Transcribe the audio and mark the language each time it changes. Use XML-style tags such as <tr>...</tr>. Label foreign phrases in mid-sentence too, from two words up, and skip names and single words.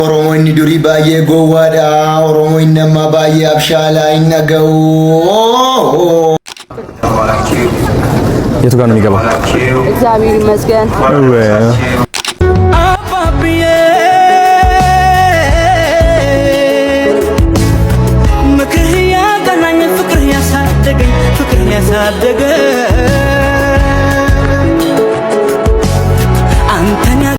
<om>Oromoonni durii baay'ee gowwaadha. Oromoonni nama baay'ee abshaalaa hin dhaga'u.</om> <am>የቱ ጋር ነው የሚገባው? እግዚአብሔር ይመስገን። አባብዬ ምክር ያገናኝ ፍቅር ያሳደገኝ ፍቅር ያሳደገ አንተኛ</am>